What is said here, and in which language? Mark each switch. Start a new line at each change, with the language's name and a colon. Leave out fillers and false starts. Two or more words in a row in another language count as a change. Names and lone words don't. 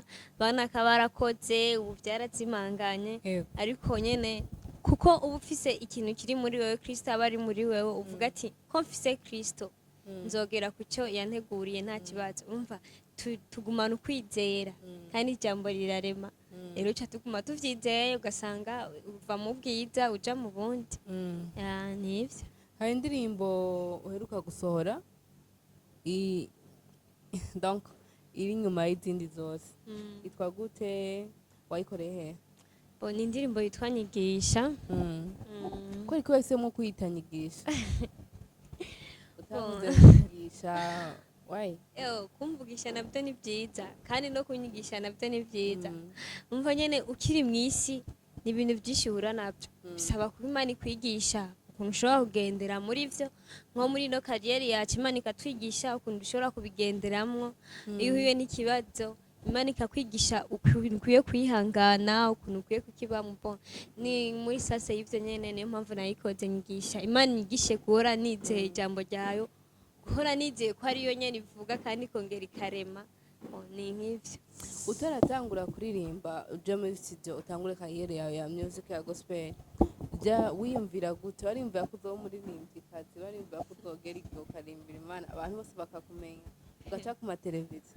Rundi: bana kabarakoze ubu byarazimanganye ariko nyene kuko uba ufise ikintu kiri muri wewe Kristo aba ari muri wewe uvuga ati ko mfise Kristo nzogera ku cyo yanteguriye nta kibazo umva tugumana ukwizera kandi ijambo rirarema rero cha tuguma tuvyizeye ugasanga uva mu bwiza uja mu bundi nivyo. Hari indirimbo uheruka gusohora donc iri nyuma y'izindi zose itwa gute wayikoreye he ni indirimbo yitwa Nyigisha ko ariko wahisemo kuyita Nyigisha utavuze Nyigisha why kumvugisha nabyo ni byiza kandi no kunyigisha nabyo ni byiza umva nyene ukiri mwisi ni ibintu byinshi uhura nabyo bisaba kuba Imana ikwigisha ukuntu ushobora kugendera muri byo nko muri no kariyeri yacu Imana ikatwigisha ukuntu ushobora kubigenderamwo iyo uhuye n'ikibazo Imana ikakwigisha ukuntu ukwiye kwihangana ukuntu ukwiye kukibamo ni muri sase y'ivyo nyene niyo mpamvu nayikoze Nyigisha Imana inyigishe guhora nizeye ijambo ryayo guhora nizeye ko ariyo nyene ivuga kandi ikongera ikarema ni nk'ivyo. utaratangura kuririmba uje muri studio utangure kariyeri yawe ya music ya gospel ja wiyumvira gute warimvira ko uzoba umuririmbyikazi warimvira ko uzogera igihe ukarimbira Imana abantu bose bakakumenya ugaca ku mateleviziyo